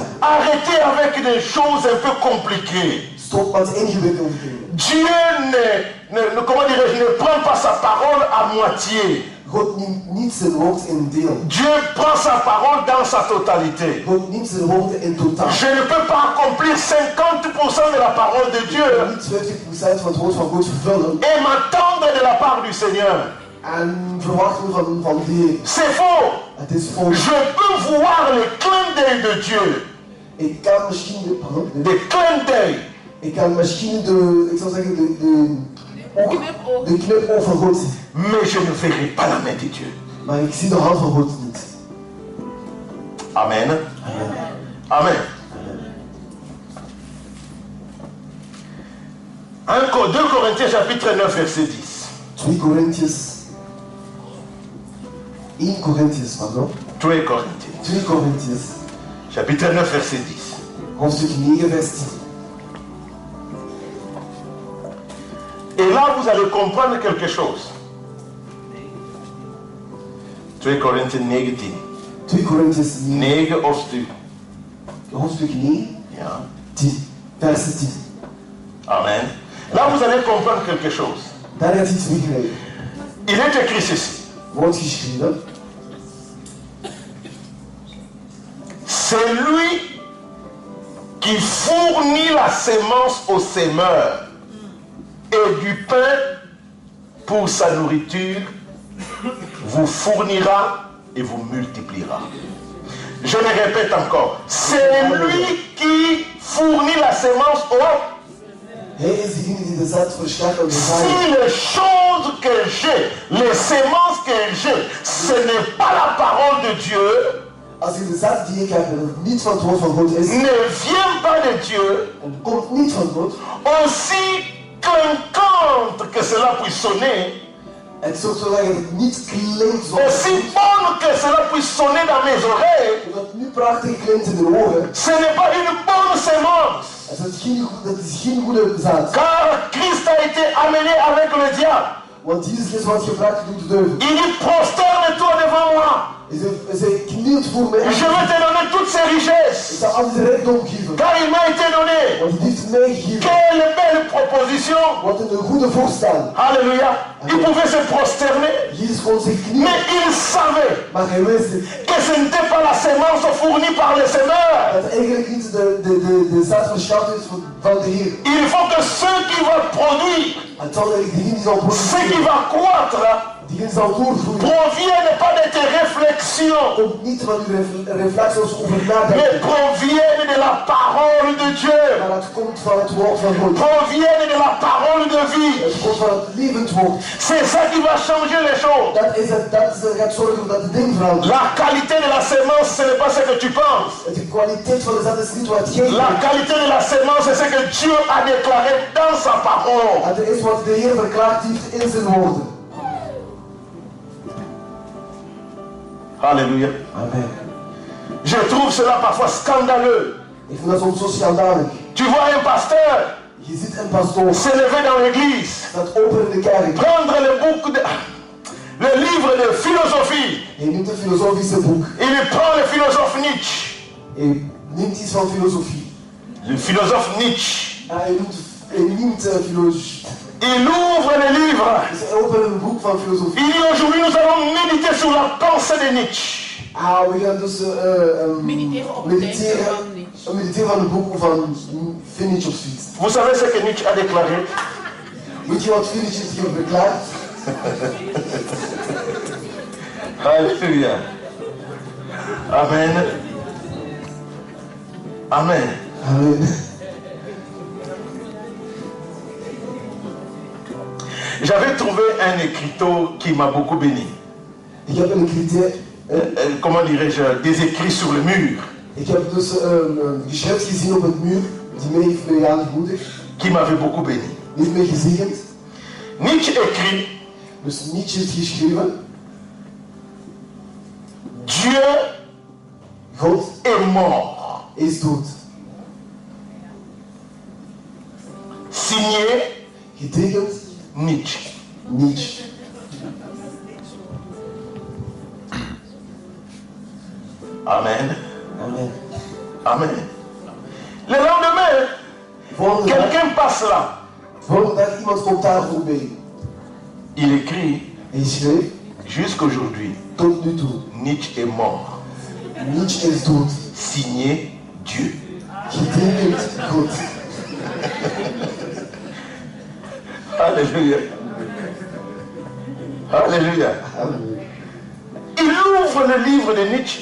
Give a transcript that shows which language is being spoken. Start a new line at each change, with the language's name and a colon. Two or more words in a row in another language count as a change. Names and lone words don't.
French: Arrêtez avec des choses un peu compliquées.
Dutch: Stop met ingewikkelde dingen.
French: Dieu comment dirais-je, ne prend pas sa parole à moitié.
Dutch: God neemt niet zijn woord in deel.
French: Dieu prend sa parole dans sa totalité.
Dutch: God neemt zijn woorden in totaal.
French: Je ne peux pas accomplir 50% de la parole de Dieu
Dutch: Niet 20% van het woord van God vervullen
French: et m'attendre de la part du Seigneur.
Dutch: en verwachten van de Heer.
French: C'est faux.
Dutch: Het is volgens.
French: Je peux voir le clin d'œil de Dieu.
Dutch: Ik kan misschien
French: Des clins d'œil.
Dutch: ik kan misschien ik zou zeggen de knipoog van God zien.
French: Mais je ne verrai pas la main de Dieu.
Dutch: Maar ik zie de hand van God niet. Amen. Amen. Amen.
French: 2 Corinthiens chapitre 9 verset 10.
English: 2 Corinthians. 1 Corinthians,
French: pardon. 2 Corinthiens
English: 2 Corinthians.
French: chapitre 9 verset 10.
Dutch: Hoofdstuk 9 vers 10.
French: Et là, vous allez comprendre quelque chose.
English: 2 Corinthians 19. 2 Corinthians 9.
Dutch: 9 hoofdstuk. Hoofdstuk 9. Ja, 10,
French: verset 10. Amen. Là, vous allez comprendre quelque chose.
Dutch: Daar gaat iets begrijpen.
French: Il est écrit ceci.
Dutch: Wordt geschreven.
French: C'est lui qui fournit la sémence au semeur et du pain pour sa nourriture vous fournira et vous multipliera. Je le répète encore. C'est lui qui fournit la sémence au
Dutch: Hij is degene die de zaad verschaft en de zaad.
French: Si les choses que j'ai, les sémences que j'ai, ce n'est pas la parole de Dieu,
Dutch: Als je de zaad die ik heb en het niet van het woord van God is,
French: ne vient pas de Dieu,
Dutch: en komt niet van God,
French: aussi clinquante que cela puisse sonner,
Dutch: en zodat het niet klinkt zoals
French: aussi bonne que cela puisse sonner dans mes oreilles,
Dutch: dat het nu prachtig klinkt in de oren,
French: ce n'est pas une bonne sémence.
Dutch: dat is geen goede zaad.
French: Car Christ a été amené avec le diable.
Dutch: Want Jezus wordt gevraagd door de duivel.
French: Il dit prosterne-toi devant moi.
Dutch: Zij knielt voor mij.
French: Je vais te donner toutes ces
Dutch: Ik
French: richesses.
Dutch: zal al die rijkdom geven.
French: Car il m'a été donné.
Dutch: Want het heeft mij gegeven.
French: Quelle belle proposition.
Dutch: Wat een goede voorstel.
French: Alléluia. Il pouvait se prosterner.
Dutch: Jezus kon zich knielen.
French: Mais il savait
Dutch: Maar hij wist het.
French: que ce n'était pas la sémence fournie par le Seigneur.
Dutch: Dat eigenlijk niet de zaad verschaft is van de Heer.
French: Il faut que ce qui va produire,
Dutch: Het zal eigenlijk degene die zal
French: ce qui
Dutch: produceren.
French: va croître,
Dutch: Diegene zal doorgroeien.
French: provienne pas de tes réflexions,
Dutch: Komt niet van uw reflexies over
French: mais
Dutch: nadenken.
French: provienne de la parole de Dieu.
Dutch: Maar het komt van het woord van God.
French: Provienne de la parole de vie.
Dutch: Het komt van het levend woord.
French: C'est ça qui va changer les choses.
Dutch: Dat gaat zorgen dat de ding verandert.
French: La qualité de la sémence, ce n'est pas ce que tu penses.
Dutch: De kwaliteit van de zaad is niet wat jij
French: La
Dutch: denkt.
French: qualité de la sémence, c'est ce que Dieu a déclaré dans sa parole.
Dutch: Het is wat de Heer verklaard heeft in zijn woorden.
French: Alléluia. Amen. Je trouve cela parfois scandaleux.
Dutch: Ik vind dat soms zo schandalig.
French: Tu vois un pasteur
Dutch: Je ziet een pastoor
French: se lever dans l'église,
Dutch: dat open in de kerk.
French: prendre le livre de philosophie.
Dutch: Hij neemt een filosofische boek.
French: Il prend le philosophe Nietzsche.
Dutch: Hij neemt iets van filosofie.
French: Le philosophe Nietzsche.
Dutch: Hij neemt filosofie.
French: Il ouvre le livre.
Dutch: Dus hij opent een boek van filosofie.
French: Il dit aujourd'hui nous allons méditer sur la pensée de Nietzsche.
Dutch: We gaan dus Mediteren op het denken van Nietzsche. mediteren van een boek van Nietzsche of zoiets.
French: Vous savez ce que Nietzsche a déclaré?
Dutch: Weet je wat Nietzsche heeft verklaard?
French: Alléluia. Amen. Amen. Amen. J'avais trouvé un écriteau qui m'a beaucoup béni.
Dutch: Ik heb een criterium.
French: Comment dirais-je? Des écrits sur le mur
Dutch: Ik heb dus een geschrift gezien op het muur die mij heeft aangemoedigd.
French: qui m'avait beaucoup béni.
Dutch: Die heeft mij gezegend.
French: Nietzsche écrit:
Dutch: Dus Nietzsche heeft geschreven.
French: Dieu
Dutch: God
French: est mort.
Dutch: is dood.
French: Signé
Dutch: Getekend
French: Nietzsche.
Dutch: Nietzsche. Amen. Amen.
French: Amen. Le lendemain,
Dutch: Volgende dag,
French: quelqu'un passe là.
Dutch: volgende dag iemand komt daar voorbij.
French: Il écrit:
Dutch: Hij schreef,
French: jusqu'aujourd'hui,
Dutch: tot nu toe,
French: Nietzsche est mort.
Dutch: Nietzsche is dood.
French: Signé Dieu.
Dutch: Getekend God. Alléluia. Alléluia. Amen.
French: Il ouvre le livre de Nietzsche.